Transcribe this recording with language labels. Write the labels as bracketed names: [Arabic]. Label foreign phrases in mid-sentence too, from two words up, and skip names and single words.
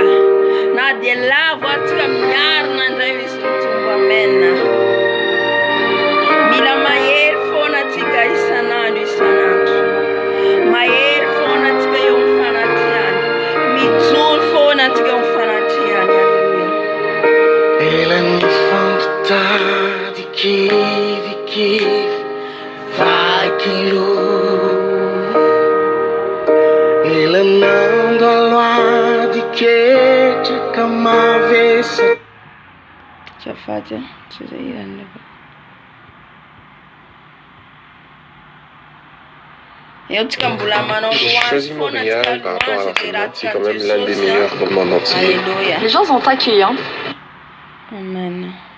[Malagasy] Na dia lavo atsika miarina indray misy mitombo. Amen. Mila mahery foana atsika isanandro isanandro. Mahery foana atsika eo amin'ny fanatihana. Mijoro foana atsika eo amin'ny fanatihana. Eleni fantadi kivi vakilo Elenando aloa di che kamavesa Chafaja tuzairanne. [French] J'ai choisi Montréal par rapport à la semaine, c'est quand même l'un des meilleurs dans le monde entier. Alléluia. Les gens sont accueillants. Amen.